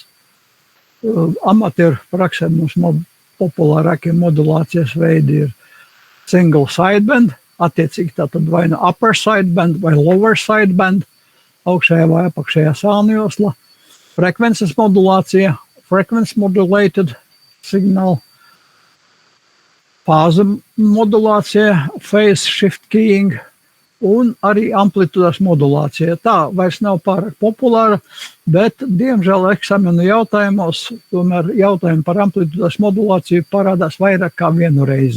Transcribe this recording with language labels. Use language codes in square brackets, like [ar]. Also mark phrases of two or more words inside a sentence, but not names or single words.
[lv] Amatieru praksē mums populārākie modulācijas veidi ir [en] single sideband, [lv] attiecīgi tātad vai no [en] upper sideband [lv] vai [en] lower sideband, [lv] augšējā vai apakšējā sānjosla, frekvences modulācija, [en] frequency modulated signal, [lv] fāze modulācija, [en] phase shift keying, [lv] un arī amplitūdas modulācija. Tā vairs nav pārāk populāra, bet, diemžēl, eksamenu jautājumos tomēr jautājumi par amplitūdas modulāciju parādās vairāk kā vienu reizi.